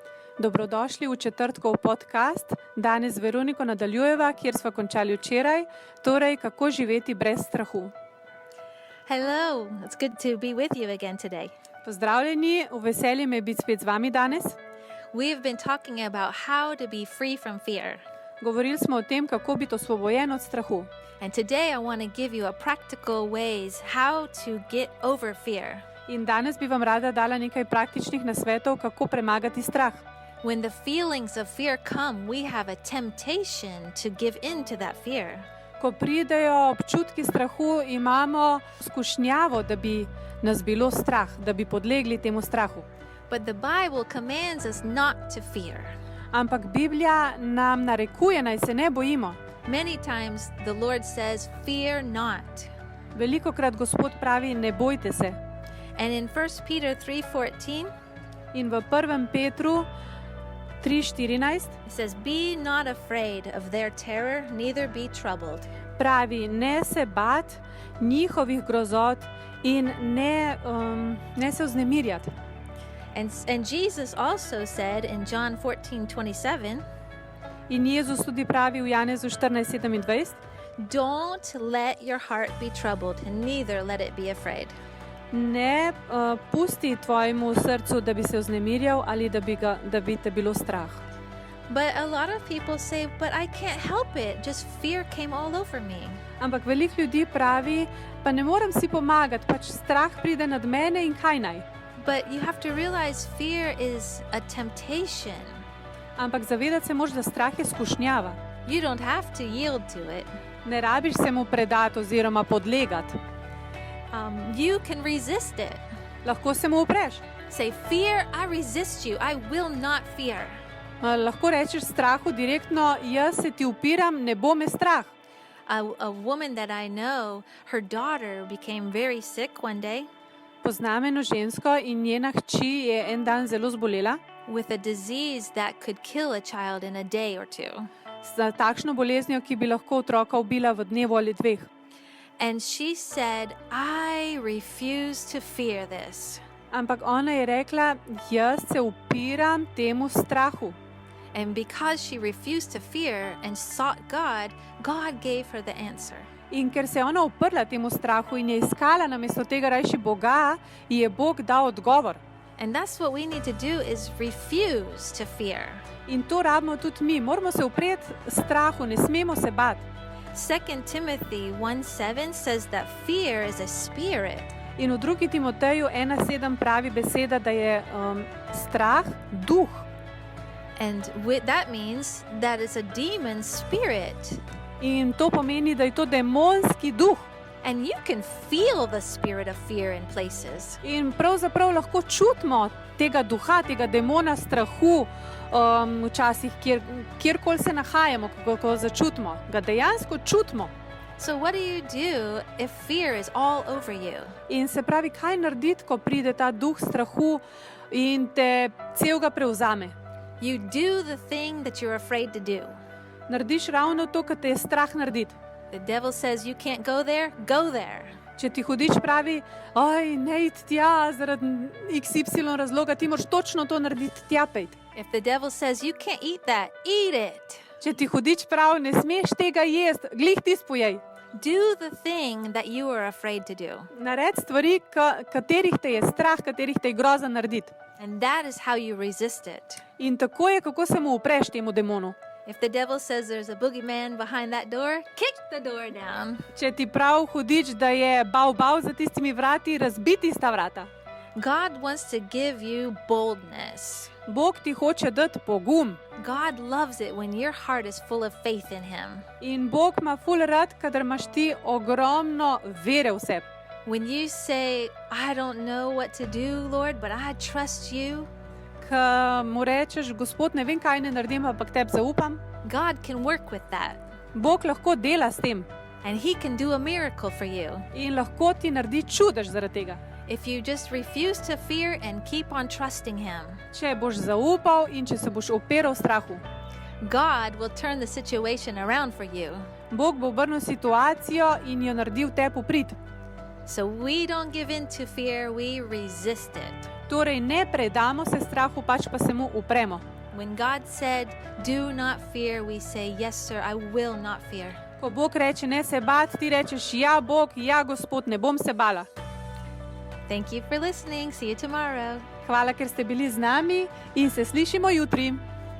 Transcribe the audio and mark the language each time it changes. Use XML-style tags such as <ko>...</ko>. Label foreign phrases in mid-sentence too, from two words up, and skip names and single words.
<sl>Dobrodošli v četrtkov podcast. Danes z Veroniko nadaljujeva, kjer smo končali včeraj, torej kako živeti brez strahu.</sl> <en>Hello, it's good to be with you again today.</en> <sl>Pozdravljeni, v veselje me je biti spet z vami danes.</sl> <en>We've been talking about how to be free from fear.</en> <sl>Govorili smo o tem, kako biti osvobojen od strahu.</sl> <en>And today I want to give you a practical ways how to get over fear.</en> <sl>In danes bi vam rada dala nekaj praktičnih nasvetov, kako premagati strah.</sl> <en>When the feelings of fear come, we have a temptation to give in to that fear.</en> <sl>Ko pridejo občutki strahu, imamo skušnjavo, da bi nas bilo strah, da bi podlegli temu strahu.</sl> <en>But the Bible commands us not to fear.</en> <sl>Ampak Biblija nam narekuje, naj se ne bojimo.</sl> <en>Many times the Lord says, fear not.</en> <sl>Velikokrat Gospod pravi, ne bojte se.</sl> <en>And in 1 Peter 3:14,</en> <sl>In v 1. Petru 3:14</sl> <en>it says, be not afraid of their terror, neither be troubled.</en> <sl>pravi, ne se bat njihovih grozot in ne se vznemirjati.</sl> <en>And Jesus also said in John 14:27,</en> <sl>In Jezus tudi pravi v Janezu 14:27,</sl> <en>don't let your heart be troubled, and neither let it be afraid.</en> <sl>ne pusti tvojemu srcu, da bi se vznemirjal ali da bi te bilo strah.</sl> <en>But a lot of people say, but I can't help it, just fear came all over me.</en> <sl>Ampak veliko ljudi pravi, pa ne morem si pomagati, pač strah pride nad mene in kaj naj.</sl> <en>But you have to realize fear is a temptation.</en> <sl>Ampak zavedati se moraš, da strah je skušnjava.</sl> <en>You don't have to yield to it.</en> <sl>Ne rabiš se mu predati oziroma podlegati.</sl> <en>You can resist it.</en> <sl>Lahko se mu upreš.</sl> <en>Say, fear, I resist you. I will not fear.</en> <sl>Lahko rečeš strahu direktno, jaz se ti upiram, ne bo me strah.</sl> <en>A woman that I know, her daughter became very sick one day</en> <sl>Poznam eno žensko in njena hči je en dan zelo zbolela</sl> <en>with a disease that could kill a child in a day or two.</en> <sl>za takšno boleznijo, ki bi lahko otroka ubila v dnevu ali dveh.</sl> <en>And she said, I refuse to fear this.</en> <sl>Ampak ona je rekla, jaz se upiram temu strahu.</sl> <en>And because she refused to fear and sought God, God gave her the answer.</en> <sl>In ker se je ona uprla temu strahu in je iskala namesto tega rajši Boga, ji je Bog dal odgovor.</sl> <en>And that's what we need to do, is refuse to fear.</en> <sl>In to rabimo tudi mi. Moramo se upreti strahu, ne smemo se bati.</sl> <en>2 Timothy 1:7 says that fear is a spirit.</en> <sl>In v 2. Timoteju 1:7 pravi beseda, da je strah duh.</sl> <en>And that means that it's a demon spirit.</en> <sl>In to pomeni, da je to demonski duh.</sl> <en>And you can feel the spirit of fear in places.</en> <sl>In pravzaprav lahko čutimo tega duha, tega demona strahu, včasih, kjerkoli se nahajamo, ko začutimo, ga dejansko čutimo.</sl> <en>So what do you do if fear is all over you?</en> <sl>In se pravi, kaj narediti, ko pride ta duh strahu in te celega prevzame?</sl> <en>You do the thing that you're afraid to do.</en> <sl>Narediš ravno to, kar te je strah narediti.</sl> <en>The devil says you can't go there, go there.</en> <sl>Če ti hudič pravi, ne iti tja, zaradi XY razloga, ti moraš točno to narediti, tja pejti.</sl> <en>If the devil says you can't eat that, eat it.</en> <sl>Če ti hudič pravi, ne smeš tega jesti, glih ti spojej.</sl> <en>Do the thing that you are afraid to do.</en> <sl>Naredi stvari, katerih te je strah, katerih te je groza narediti.</sl> <en>And that is how you resist it.</en> <sl>In tako je, kako se mu upreš temu demonu.</sl> <en>If the devil says there's a boogeyman behind that door, kick the door down.</en> <sl>Če ti prav hudič, da je bav za tistimi vrati, razbiti sta vrata.</sl> <en>God wants to give you boldness.</en> <sl>Bog ti hoče dati pogum.</sl> <en>God loves it when your heart is full of faith in Him.</en> <sl>In Bog ima ful rad, kadar imaš ti ogromno vere v sebi.</sl> <en>When you say, I don't know what to do, Lord, but I trust you.</en> <sl>Ko mu rečeš, Gospod, ne vem, kaj ne naredim, ampak tebi zaupam.</sl> <en>God can work with that.</en> <sl>Bog lahko dela s tem.</sl> <en>And He can do a miracle for you.</en> <sl>In lahko ti naredi čudež zaradi tega.</sl> <en>If you just refuse to fear and keep on trusting Him.</en> <sl>Če boš zaupal in če se boš upiral strahu.</sl> <en>God will turn the situation around for you.</en> <sl>Bog bo obrnil situacijo in jo naredil tebi v prid.</sl> <en>So we don't give in to fear, we resist it.</en> <sl>Torej ne predamo se strahu, pač pa se mu upremo.</sl> <en>When God said, "Do not fear," we say, "Yes, sir, I will not fear."</en> <sl>Ko Bog reče, ne se bati, ti rečeš, ja, Bog, ja, Gospod, ne bom se bala.</sl> <en>Thank you for listening. See you tomorrow.</en> <sl>Hvala, ker ste bili z nami in se slišimo jutri.</sl>